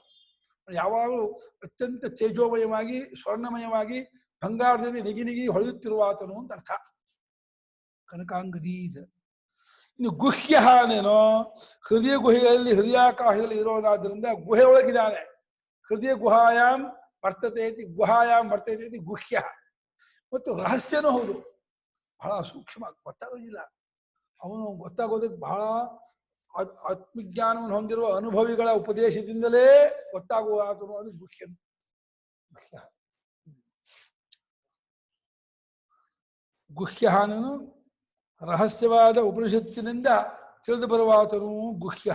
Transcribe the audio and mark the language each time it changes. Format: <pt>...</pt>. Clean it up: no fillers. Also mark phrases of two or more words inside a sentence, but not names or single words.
<kn>ಯಾವಾಗಲೂ ಅತ್ಯಂತ ತೇಜೋಮಯವಾಗಿ, ಸ್ವರ್ಣಮಯವಾಗಿ, ಬಂಗಾರದಲ್ಲಿ ನಿಗಿ ಹೊಳೆಯುತ್ತಿರುವ ಆತನು ಅಂತ ಅರ್ಥ ಕನಕಾಂಗದಿ. ಇನ್ನು ಗುಹ್ಯ ನೇನೋ ಹೃದಯ ಗುಹೆಯಲ್ಲಿ, ಹೃದಯಾಕಾಶದಲ್ಲಿ ಇರೋದಾದ್ರಿಂದ ಗುಹೆ ಒಳಗಿದ್ದಾನೆ.</kn> <sa>ಹೃದಯ ಗುಹಾಯಾಮ್ ವರ್ತತೆ ಗುಹಾಯಾಮ್ ವರ್ತತೆ ಗುಹ್ಯ.</sa> <kn>ಮತ್ತು ರಹಸ್ಯನೂ ಹೌದು, ಬಹಳ ಸೂಕ್ಷ್ಮ, ಗೊತ್ತಾಗೋದಿಲ್ಲ. ಅವನು ಗೊತ್ತಾಗೋದಕ್ಕೆ ಬಹಳ ಆತ್ಮಜ್ಞಾನವನ್ನು ಹೊಂದಿರುವ ಅನುಭವಿಗಳ ಉಪದೇಶದಿಂದಲೇ ಗೊತ್ತಾಗುವ ಆತನು, ಅದು ಗುಹ್ಯನು. ಗುಹ್ಯನು ರಹಸ್ಯವಾದ ಉಪನಿಷತ್ತಿನಿಂದ ತಿಳಿದು ಬರುವ ಆತನು ಗುಹ್ಯ.</kn>